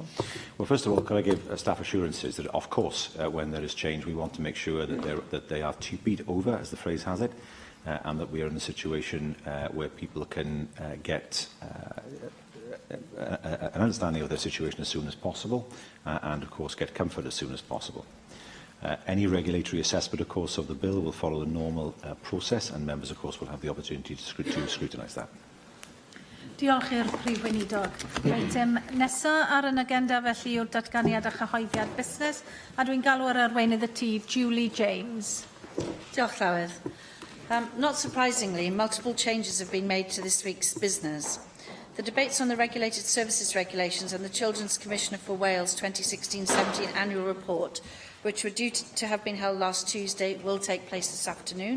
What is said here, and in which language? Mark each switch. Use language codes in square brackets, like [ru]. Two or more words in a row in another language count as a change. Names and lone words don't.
[en] Well, first of all, can I give staff assurances that, of course, when there is change, we want to make sure that they are TUPE'd over, as the phrase has it, and that we are in a situation where people can get an understanding of their situation as soon as possible, and of course get comfort as soon as possible. Any regulatory assessment, of course, of the bill will follow the normal process, and members, of course, will have the opportunity to scrutinise that. [cy] Diolch i'r Prif Weinidog. Eitem nesaf ar yn agenda felly yw'r datganiad a chyhoeddiad busnes, a dwi'n galw ar arweinydd y tŷ, Julie James. Diolch Llywyd. [en] Not surprisingly, multiple changes have been made to this week's business. The debates on the Regulated Services Regulations and the Children's Commissioner for Wales 2016-17 annual report, which were due to have been held last Tuesday, will take place this afternoon.